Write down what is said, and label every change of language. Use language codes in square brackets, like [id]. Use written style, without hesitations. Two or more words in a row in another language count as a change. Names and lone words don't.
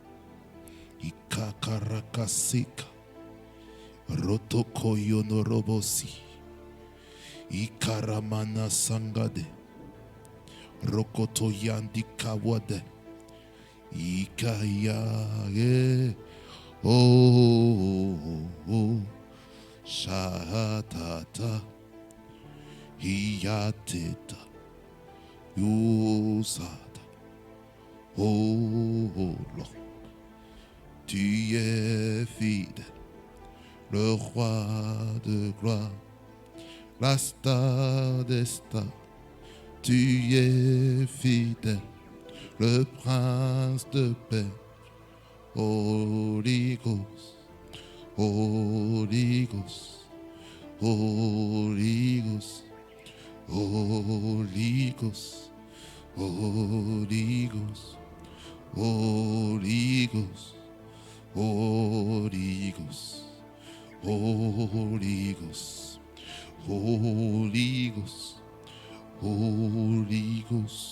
[en] ikakarakasika rotokoyonorobosi ikaramana sangade rokotoyandikawade Ikaya Shatata Hiyateta Yusada Lord, [fr] tu es fidèle, le roi de gloire, la star des stars, tu es fidèle, le prince de paix, [en] Holy Ghost, Holy Ghost, Holy Ghost, Holy Ghost, Holy Ghost, Holy Ghost, Holy Ghost, Holy Ghost, Holy Ghost, Holy Ghost.